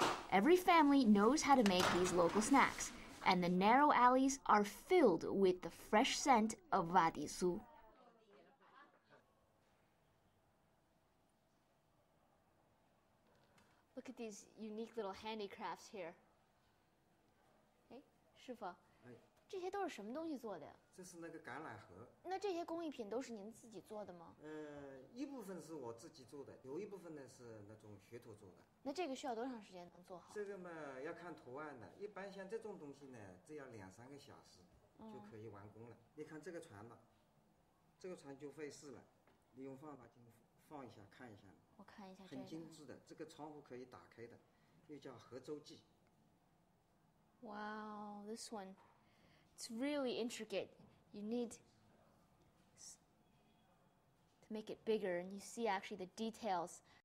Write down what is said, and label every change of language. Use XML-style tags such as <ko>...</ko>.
<en>Every family knows how to make these local snacks, and the narrow alleys are filled with the fresh scent of wa di su. Look at these unique little handicrafts here. Hey, 师傅，</en> <zh>这些都是什么东西做的呀？这是那个橄榄核。那这些工艺品都是您自己做的吗？一部分是我自己做的，有一部分呢是那种学徒做的。那这个需要多长时间能做好？这个嘛要看图案的，一般像这种东西呢，只要2-3个小时就可以完工了。你看这个船吧，这个船就费事了，你用放大镜放一下看一下。我看一下这个。很精致的，这个窗户可以打开的，又叫合周记。</zh> <en>Wow, this one, it's really intricate. You need to make it bigger, and you see actually the details.</en>